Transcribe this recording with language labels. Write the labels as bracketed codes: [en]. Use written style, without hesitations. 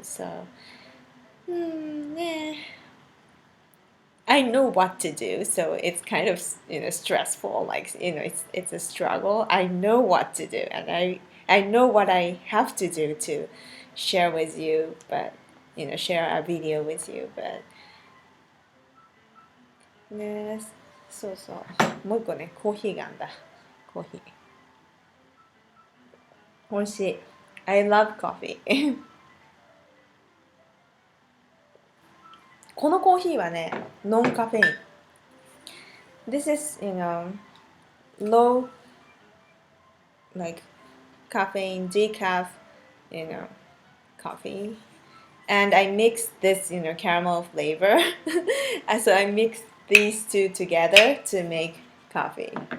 [en] So, yeah. I know what to do, so it's kind of stressful. Like it's a struggle. I know what to do, and I know what I have to do to share with you, but share a video with you. But [ja] ね、そうそう。もう一個ね、コーヒーがあんだ。コーヒー。美味しい。 [en] I love coffee [ja] このコーヒーはね、ノンカフェイン。 [en] This is, low like caffeine, decaf, you know, coffee. And I mix this, caramel flavor. So I mix these two together to make coffee.